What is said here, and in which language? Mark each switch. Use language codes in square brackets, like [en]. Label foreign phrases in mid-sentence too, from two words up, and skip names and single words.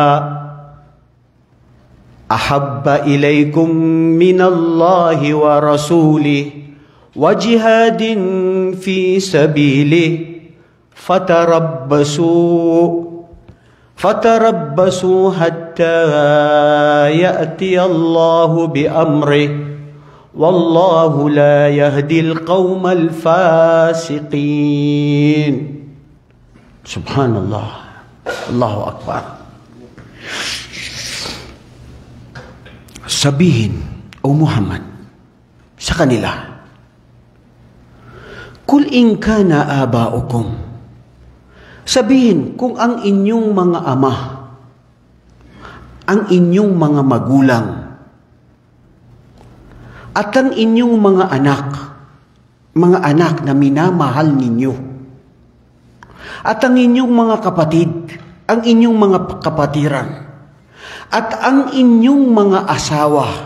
[ar] أحب إليكم من الله ورسوله وجهاد في سبيله فتربصوا حتى يأتي الله بأمره والله لا يهدي القوم الفاسقين. سبحان الله. الله أكبر. [tl] Sabihin, O Muhammad, sa kanila, [ar] قل إن كان آباؤكم. [tl] Sabihin, kung ang inyong mga ama, ang inyong mga magulang, at ang inyong mga anak na minamahal ninyo, at ang inyong mga kapatid, ang inyong mga kapatiran, at ang inyong mga asawa,